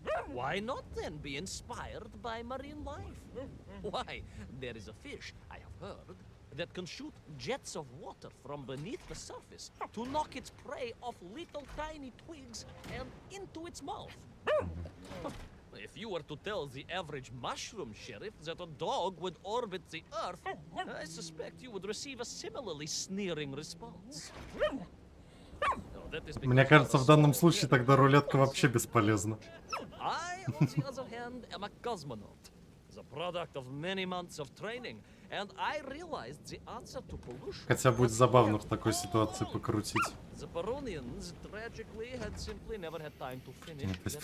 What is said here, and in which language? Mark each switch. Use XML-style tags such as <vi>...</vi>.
<en>Why not then be inspired by marine life? Why, there is a fish, I have heard, that can shoot jets of water from beneath the surface to knock its prey off little tiny twigs and into its mouth. If you were to tell the average mushroom sheriff that a dog would orbit the Earth, I suspect you would receive a similarly sneering response.</en> <ru>Мне кажется, в данном случае тогда рулетка вообще бесполезна.</ru> <en>I, on the other hand, am a cosmonaut, the product of many months of training, and I realized the answer to pollution.</en> <ru>Хотя будет забавно в такой ситуации покрутить.</ru> <en>The Peronians, tragically, had simply never had time to finish their</en>